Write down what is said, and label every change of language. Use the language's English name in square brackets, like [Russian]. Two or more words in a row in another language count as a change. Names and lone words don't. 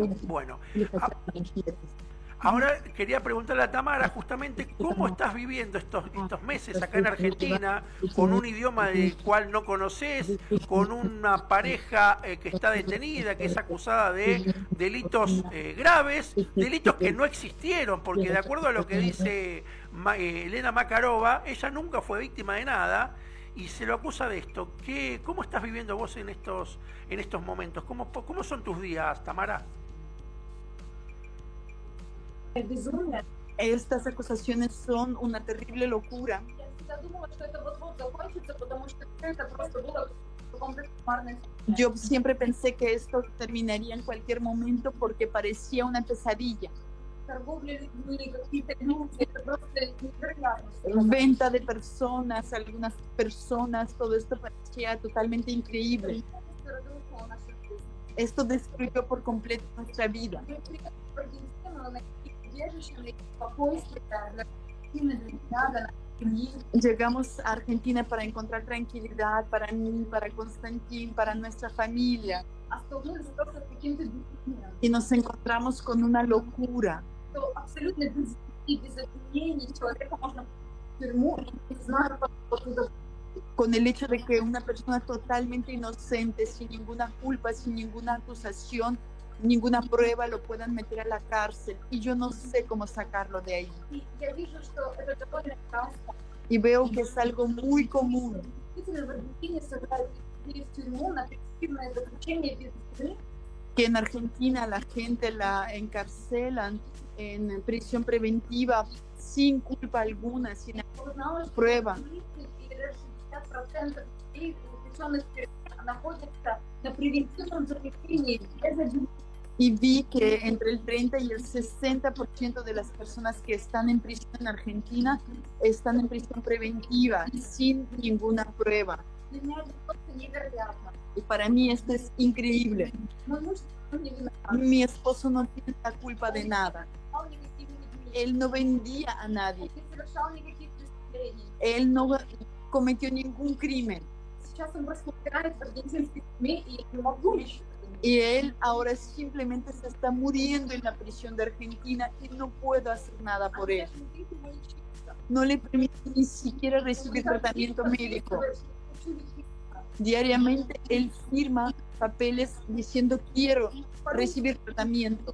[Spanish] Bueno, ahora quería preguntarle a Tamara justamente cómo estás viviendo estos meses acá en Argentina, con un idioma del cual no conoces, con una pareja que está detenida, que es acusada de delitos graves, delitos que no existieron, porque de acuerdo a lo que dice Elena Makarova, ella nunca fue víctima de nada y se lo acusa de esto. ¿Cómo estás viviendo vos en estos momentos? ¿Cómo son tus días, Tamara? Estas acusaciones son una terrible locura. [Russian] Я всегда думала, что это вот-вот закончится, потому что это просто было каком-то кошмарной ситуации. [Spanish] Yo siempre pensé que esto terminaría en cualquier momento porque parecía una pesadilla. [Russian] Торговля людьми, какие-то люди, это просто невероятно. [Spanish] Venta de personas, algunas personas, todo esto parecía totalmente increíble. [Russian] Это разрушило нашу жизнь. [Spanish] Esto destruyó por completo nuestra vida. [Russian] Мы приехали в Аргентину найти убежище, найти спокойствие для Аргентины, для меня, для нашей семьи. [Spanish] Llegamos a Argentina para encontrar tranquilidad para mí, para Constantín, para nuestra familia. [Russian] А столкнулись просто с каким-то безумием, [Spanish] Y nos encontramos con una locura. [Russian] что абсолютно без вины, без обвинений человека можно в тюрьму, и не знаю, как оттуда. [Spanish] Con el hecho de que una persona totalmente inocente, sin ninguna culpa, sin ninguna acusación, ninguna prueba, lo puedan meter a la cárcel. Y yo no sé cómo sacarlo de ahí. [Russian] И я вижу, что это довольно часто. [Spanish] Y veo que es algo muy común. [Russian] Действительно, в Аргентине сажают людей в тюрьму на превентивное заключение без вины. [Spanish] Que en Argentina la gente la encarcelan en prisión preventiva sin culpa alguna, sin [Russian] Узнала, что [Spanish] prueba. [Russian] 30 и даже 60% людей, заключенных в тюрьме, находятся на превентивном заключении без обвинения. [Spanish] Y vi que entre el 30 y el 60% de las personas que están en prisión en Argentina están en prisión preventiva sin ninguna prueba. [Russian] Для меня это просто невероятно. [Spanish] Y para mí esto es increíble. [Russian] Мой муж не виноват. [Spanish] Mi esposo no tiene la culpa de nada. [Russian] Он не совершал никаких изменений. [Spanish] Él no vendía a nadie. [Russian] Он не совершал никаких преступлений. [Spanish] Él no cometió ningún crimen. [Russian] Сейчас он просто умирает в аргентинской тюрьме, и я не могу ничего. [Spanish] Y él ahora simplemente se está muriendo en la prisión de Argentina y no puedo hacer nada por él. No le permito ni siquiera recibir tratamiento médico. Diariamente él firma papeles diciendo quiero recibir tratamiento.